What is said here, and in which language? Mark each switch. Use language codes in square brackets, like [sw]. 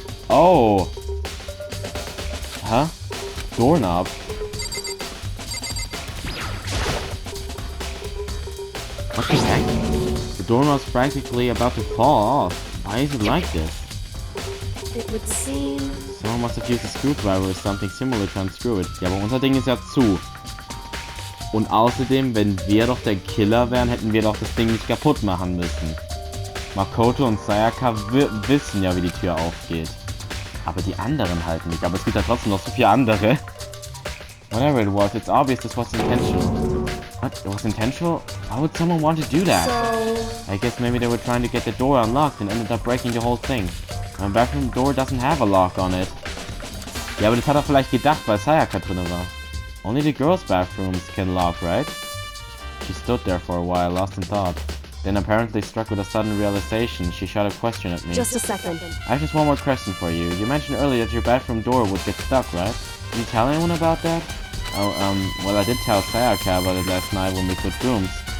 [en] Oh! Huh? Doorknob? What the heck? The doorknob's practically about to fall off. Why is it like this? It would seem... Someone must have used a screwdriver or something similar to unscrew it. [de] Ja, aber unser Ding ist ja zu. Und außerdem, wenn wir doch der Killer wären, hätten wir doch das Ding nicht kaputt machen müssen. Makoto und Sayaka wissen ja, wie die Tür aufgeht. Aber die anderen halt nicht. Aber es gibt ja trotzdem noch so viele andere. [en] Whatever it was, it's obvious this was intentional. What? It was intentional? Why would someone want to do that? So... I guess maybe they were trying to get the door unlocked and ended up breaking the whole thing. My bathroom door doesn't have a lock on it. [de] Ja, aber das hat er vielleicht gedacht, weil Sayaka drin war. [en] Only the girls' bathrooms can lock, right? She stood there for a while, lost in thought. Then apparently struck with a sudden realization, she shot a question at me. Just a second. I have just one more question for you. You mentioned earlier that your bathroom door would get stuck, right? Did you tell anyone about that? Oh, well, I did tell Sayaka about it last night when we switched rooms.